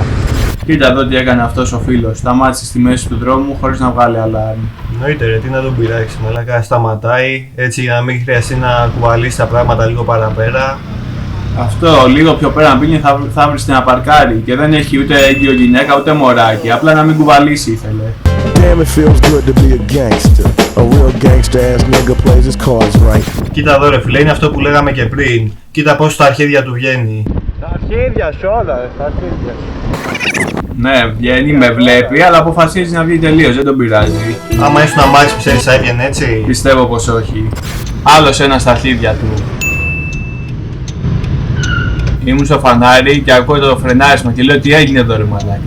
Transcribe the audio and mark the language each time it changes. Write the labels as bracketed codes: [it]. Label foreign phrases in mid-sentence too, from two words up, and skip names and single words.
[el] Κοίτα εδώ τι έκανε αυτός ο φίλος. Σταμάτησε στη μέση του δρόμου χωρίς να βγάλει αλάρμ. Εννοείται ρε, τι να τον πειράξει, μαλάκα σταματάει έτσι για να μην χρειαστεί να κουβαλήσει τα πράγματα λίγο παραπέρα. Αυτό λίγο πιο πέρα να πήγαινε θα βρει να παρκάρει και δεν έχει ούτε έγκυο γυναίκα ούτε μωράκι. Απλά να μην κουβαλήσει ήθελε. [en] Damn, it feels good to be a gangster. A real gangster ass nigga plays his cards right. [el] Κοίτα εδώ ρε φίλε, είναι αυτό που λέγαμε και πριν. Κοίτα πώς στα αρχίδια του βγαίνει. Τα αρχίδια σου όλα ρε, τα αρχίδια. Ναι, βγαίνει, με βλέπει, αλλά αποφασίζει να βγει τελείως, δεν τον πειράζει. Άμα ήσουν αμάξι ξέρεις θα έβγαινε έτσι. Πιστεύω πως όχι. Άλλος ένα στα αρχίδια του. Ήμουν στο φανάρι και ακούω το φρενάρισμα και λέω τι έγινε εδώ ρε μαλάκι.